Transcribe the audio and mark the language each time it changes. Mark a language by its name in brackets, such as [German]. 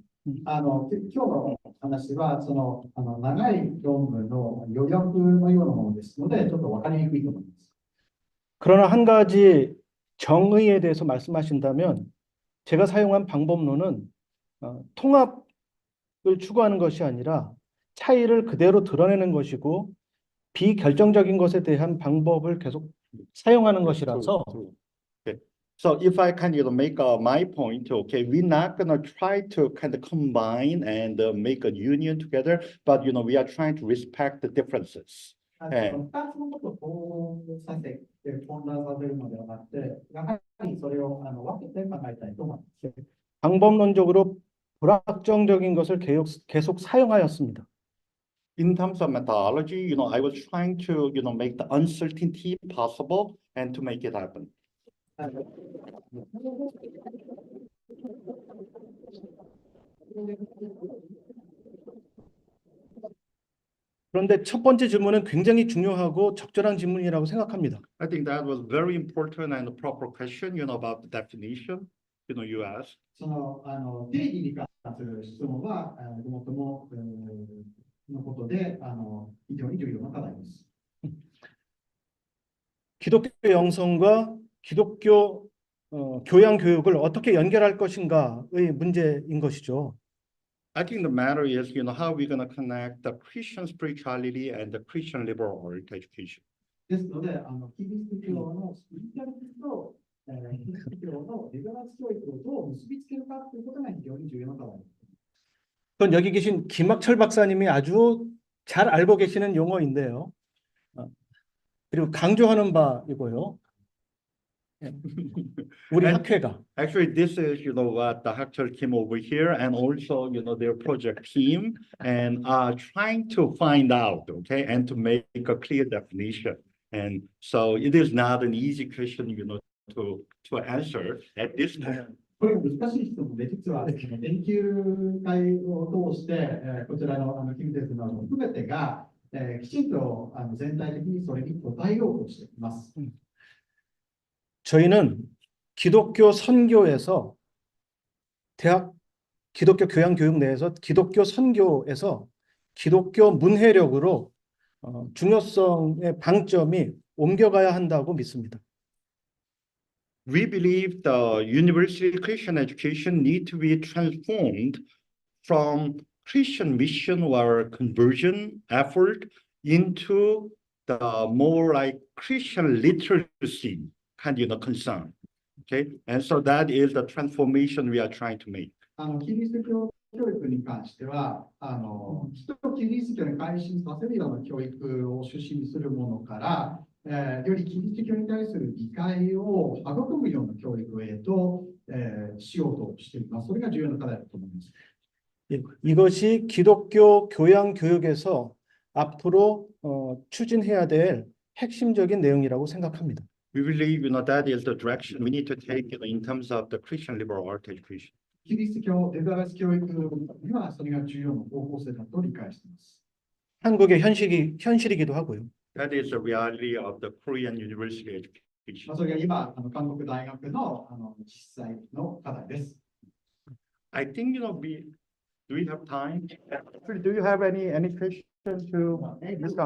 [Japanese] 今日の話はその長い論文の予約のようなものですのでちょっと分かりにくいと思います。 [Korean] 그러나 한 가지 정의에 대해서 말씀하신다면 제가 사용한 방법론은 통합을 추구하는 것이 아니라 차이를 그대로 드러내는 것이고 비결정적인 것에 대한 방법을 계속 사용하는 것이라서 [English] Okay. So if I kind of make my point, okay, we're not gonna try to kind of combine and make a union together, but we are trying to respect the differences. [Japanese] 2つのことをさせて混乱させるのではなくて、やはりそれを分けて考えたいと思います。 [Korean] 방법론적으로 불확정적인 것을 계속 사용하였습니다. [English] In terms of methodology, I was trying to, make the uncertainty possible and to make it happen. [Korean] 그런데 첫 번째 질문은 굉장히 중요하고 적절한 질문이라고 생각합니다. [English] I think that was very important and a proper question, about the definition, you asked. [Japanese] その定義に関する質問はごもっとものことで非常に重要な課題です。 [Korean] 기독교 영성과 기독교 교양 교육을 어떻게 연결할 것인가의 문제인 것이죠. [English] I think the matter is, how we're going to connect the Christian spirituality and the Christian liberal arts education. [Japanese] ですので、キリスト教のスピリチュアリティとキリスト教のリベラル教育をどう結びつけるかということが非常に重要な課題です。 [Korean] 그건 여기 계신 김학철 박사님이 아주 잘 알고 계시는 용어인데요. 그리고 강조하는 바이고요. 우리 학회가. [English] Actually, this is, what the Hakchul came over here and also, their project team and are trying to find out, okay, and to make a clear definition. And so it is not an easy question, to answer at this time. [Japanese] これ難しい質問で、実は研究会を通して、こちらのキムテスなども含めてが、きちんと全体的にそれに答えようとしています。 [Korean] 저희는 기독교 선교에서 대학 기독교 교양 교육 내에서 기독교 선교에서 기독교 문해력으로 중요성의 방점이 옮겨가야 한다고 믿습니다. [English] We believe the university Christian education need to be transformed from Christian mission or conversion effort into the more like Christian literacy kind of concern. Okay, and so that is the transformation we are trying to make. [Japanese] キリスト教教育に関しては、人をキリスト教に改心させるような教育を主旨にするものから、よりキリスト教に対する理解を育むような教育へと、しようとしています。それが重要な課題だと思います。 [Korean] 이것이 기독교 교양 교육에서 앞으로 추진해야 될 핵심적인 내용이라고 생각합니다. [English] We believe, that is the direction we need to take in terms of the Christian liberal arts education. [Japanese] キリスト教リベラル教育にはそれが重要な方向性だと理解しています。 [Korean] 한국의 현실이기도 하고요. [English] That is the reality of the Korean university education. [Japanese] それが今韓国大学の実際の課題です。 [English] I think, Do we have time? Actually, do you have any question to Mr.